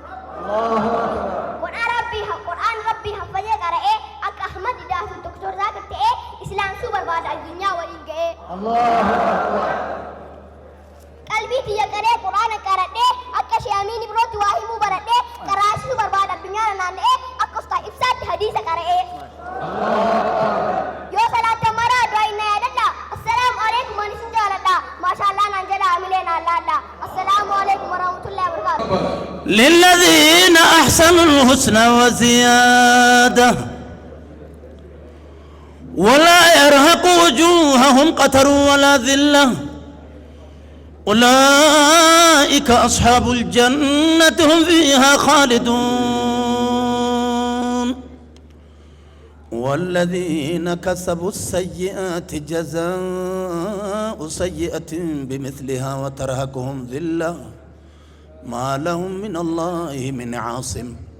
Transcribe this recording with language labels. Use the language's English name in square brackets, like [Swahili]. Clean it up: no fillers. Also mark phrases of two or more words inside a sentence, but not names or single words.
[Oromo] qur'aan rabbii haffazee qara'ee akka ahmad idaasu doktor zaakir ta'ee islaamsuu barbaada addunyaa waliin ga'ee qalbii tiyya qaree qur'aana qaradhee akka shaamiin birootti waa himuu baradhee qaraasisuu barbaada addunyaa naanna'ee akka ustaa ibsaatti hadiisa qara'ee yoo salaatan maraa du'aayin na yaadadha [Arabic] السلام عليكم [Oromo] ani sin jaaladha maashaallah naan jedha amilee naan laadha [Arabic] السلام عليكم ورحمة الله وبركاته للذين أحسنوا الحسنى وزيادة ولا يرهق وجوههم قتر ولا ذلة أولئك أصحاب الجنة هم فيها خالدون والذين كسبوا السيئات جزاء سيئة بمثلها وترهقهم ذلة ما لهم من الله من عاصم